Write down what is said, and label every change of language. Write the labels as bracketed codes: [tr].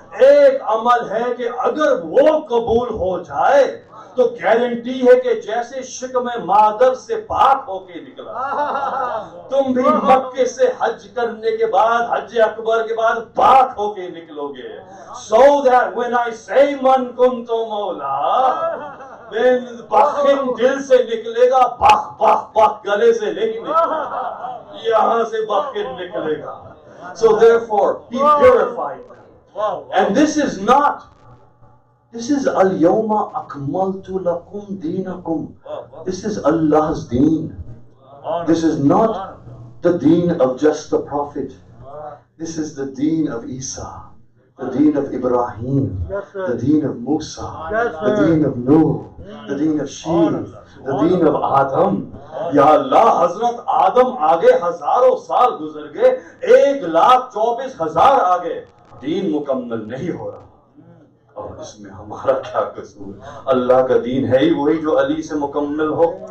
[hi] एक अमल है कि अगर वो कबूल हो जाए तो गारंटी है कि जैसे शिकमे मादर से पाक होके निकला, तुम भी मक्के से हज करने के बाद, हज अकबर के बाद पाक होके निकलोगे. [en] So that when I say [hi] man kuntu मौला, then बखिन दिल से निकलेगा, बख बख बख गले से नहीं निकलेगा, यहाँ से बखिन निकलेगा. [en] So therefore he purified them. And this is [ar] al-yawma akmaltu lakum dinakum. [en] This is Allah's deen. This is not the deen of just the Prophet. This is the deen of Isa, the deen of Ibrahim, the deen of Musa, the deen of Nuh, the deen of Sheeth, the deen of Adam. [hi] Ya Allah, Hazrat Adam आगे हजारों साल गुजर गए, 1,24,000 आगे, दीन मुकम्मल नहीं हो रहा. और इसमें हमारा क्या कसूर? अल्लाह का दीन है ही वही जो अली से मुकम्मल हो.